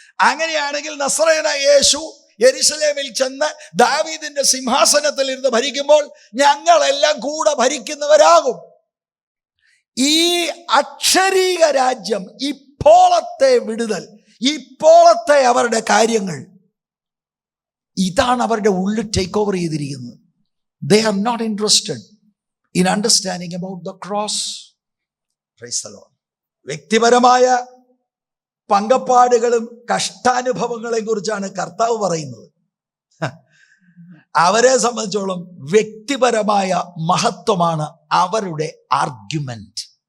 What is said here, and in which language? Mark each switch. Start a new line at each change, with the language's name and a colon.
Malayalam: അങ്ങനെയാണെങ്കിൽ നസ്രയനായ യേശു യെരുശലേമിൽ ചെന്ന് ദാവീദിന്റെ സിംഹാസനത്തിൽ ഇരുന്ന് ഭരിക്കുമ്പോൾ ഞങ്ങളെല്ലാം കൂടെ ഭരിക്കുന്നവരാകും. ഈ അക്ഷരീക രാജ്യം, ഇപ്പോഴത്തെ വിടുതൽ, ഇപ്പോഴത്തെ അവരുടെ കാര്യങ്ങൾ, ഇതാണ് അവരുടെ ഉള്ളിൽ ടേക്ക് ഓവർ ചെയ്തിരിക്കുന്നത്.
English: They are not interested in understanding about the cross. Praise the Lord.
Malayalam: വ്യക്തിപരമായ പങ്കപ്പാടുകളും കഷ്ടാനുഭവങ്ങളെ കുറിച്ചാണ് കർത്താവ് പറയുന്നത്. അവരെ സംബന്ധിച്ചോളം വ്യക്തിപരമായ മഹത്വമാണ് അവരുടെ ആർഗ്യുമെന്റ്.